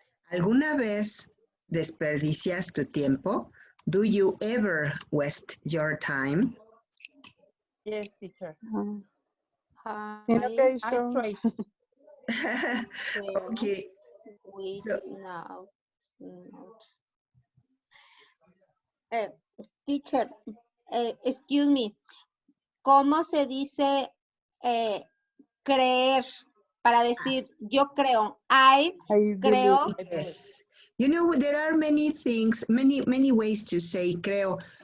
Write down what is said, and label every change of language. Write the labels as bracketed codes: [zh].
[es] ¿Alguna vez desperdicias tu tiempo? [en] Do you ever waste your time? Yes, teacher. In I occasions. try. Okay. So, Teacher, excuse me, [es] ¿cómo se dice creer? Para decir, yo creo, I creo. [en] Yes. You know, there are many things, many ways to say creo.